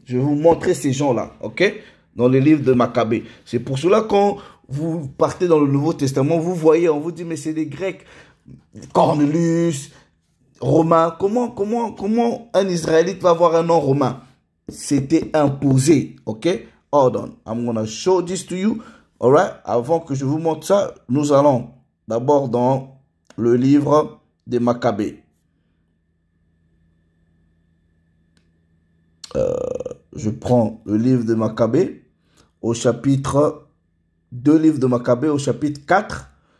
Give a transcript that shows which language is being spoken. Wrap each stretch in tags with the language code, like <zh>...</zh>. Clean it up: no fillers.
<fr>Je vais vous montrer ces gens-là, ok, dans le livre de Maccabées. C'est pour cela quand vous partez dans le Nouveau Testament, vous voyez, on vous dit, mais c'est des Grecs, Cornelius, Romains. Comment un Israélite va avoir un nom romain? C'était imposé, ok?</fr> <en>Hold on, I'm gonna show this to you, alright?</en> <fr>Avant que je vous montre ça, nous allons d'abord dans le livre des Maccabées. Je prends le livre de Maccabées au chapitre 2 livres de Maccabées au chapitre 4.</fr>